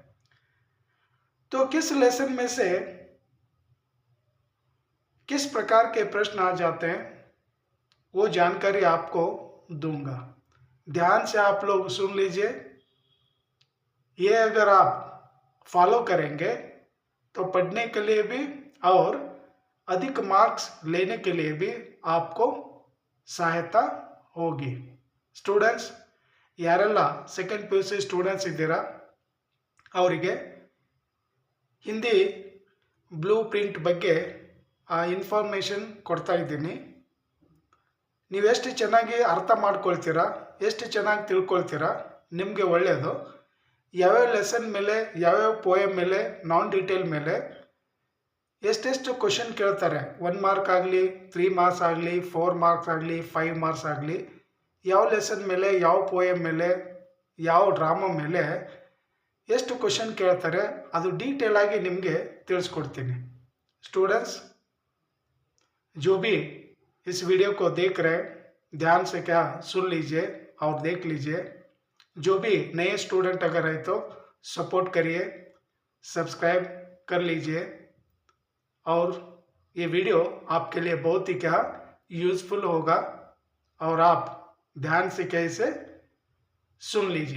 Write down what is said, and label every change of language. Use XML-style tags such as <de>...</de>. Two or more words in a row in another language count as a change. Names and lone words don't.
<hi>तो किस लेसन में से किस प्रकार के प्रश्न आ जाते हैं वो जानकारी आपको दूंगा। ध्यान से आप लोग सुन लीजिए। ये अगर आप फॉलो करेंगे तो पढ़ने के लिए भी और अधिक मार्क्स लेने के लिए भी आपको सहायता होगी।</hi> <kn>ಸ್ಟೂಡೆಂಟ್ಸ್, ಯಾರೆಲ್ಲ</kn> <en>second PUC students</en> <kn>ಇದ್ದೀರಾ ಅವರಿಗೆ ಹಿಂದಿ</kn> <en>blue print</en> <kn>ಬಗ್ಗೆ ಇನ್ಫಾರ್ಮೇಷನ್ ಕೊಡ್ತಾ ಇದ್ದೀನಿ. ನೀವೆಷ್ಟು ಚೆನ್ನಾಗಿ ಅರ್ಥ ಮಾಡ್ಕೊಳ್ತೀರಾ, ಎಷ್ಟು ಚೆನ್ನಾಗಿ ತಿಳ್ಕೊಳ್ತೀರಾ ನಿಮಗೆ ಒಳ್ಳೆಯದು. ಯಾವ್ಯಾವ ಲೆಸನ್ ಮೇಲೆ, ಯಾವ್ಯಾವ ಪೋಯಮ್ ಮೇಲೆ,</kn> <en>non detail</en> <kn>ಮೇಲೆ ಎಷ್ಟೆಷ್ಟು ಕ್ವಶನ್ ಕೇಳ್ತಾರೆ, 1 ಮಾರ್ಕ್ ಆಗಲಿ, 3 ಮಾರ್ಕ್ಸ್ ಆಗಲಿ, 4 ಮಾರ್ಕ್ಸ್ ಆಗಲಿ, 5 ಮಾರ್ಕ್ಸ್ ಆಗಲಿ, ಯಾವ ಲೆಸನ್ ಮೇಲೆ, ಯಾವ ಪೋಯಮ್ ಮೇಲೆ, ಯಾವ ಡ್ರಾಮಾ ಮೇಲೆ ಎಷ್ಟು ಕ್ವಶನ್ ಕೇಳ್ತಾರೆ ಅದು ಡೀಟೇಲ್ ಆಗಿ ನಿಮಗೆ ತಿಳಿಸ್ಕೊಡ್ತೀನಿ.</kn> <hi>स्टूडेंट्स, जो भी इस वीडियो को देख रहे ध्यान से क्या सुन लीजिए और देख लीजिए. जो भी नए स्टूडेंट अगर है तो सपोर्ट करिए, सब्सक्राइब कर लीजिए और ये वीडियो आपके लिए बहुत ही क्या यूज़फुल होगा और आप ध्यान से कैसे सुन लीजिए.</hi>